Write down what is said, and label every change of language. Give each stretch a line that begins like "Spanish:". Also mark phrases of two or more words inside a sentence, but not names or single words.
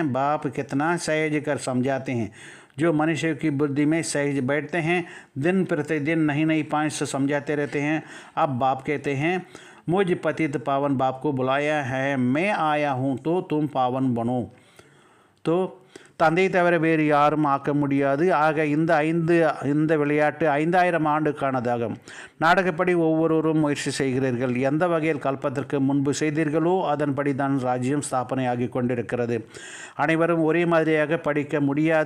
Hindi: बाप कितना सहज कर समझाते हैं। जो मनुष्य की बुद्धि में सहज बैठते हैं, दिन प्रतिदिन नई पॉइंट से समझाते रहते हैं। अब बाप कहते हैं, मुझ पतित पावन बाप को बुलाया है, मैं आया हूँ तो तुम पावन बनो।
Tamil: तो தந்தை தவிர வேறு யாரும் ஆக்க முடியாது. ஆக இந்த விளையாட்டு 5000 ஆண்டுக்கானதாகும். நாடகப்படி ஒவ்வொருவரும் முயற்சி செய்கிறீர்கள். எந்த வகையில் கல்பத்திற்கு முன்பு செய்தீர்களோ அதன்படி தான் ராஜ்யம் ஸ்தாபனை ஆகி கொண்டிருக்கிறது. அனைவரும் ஒரே மாதிரியாக படிக்க முடியாது.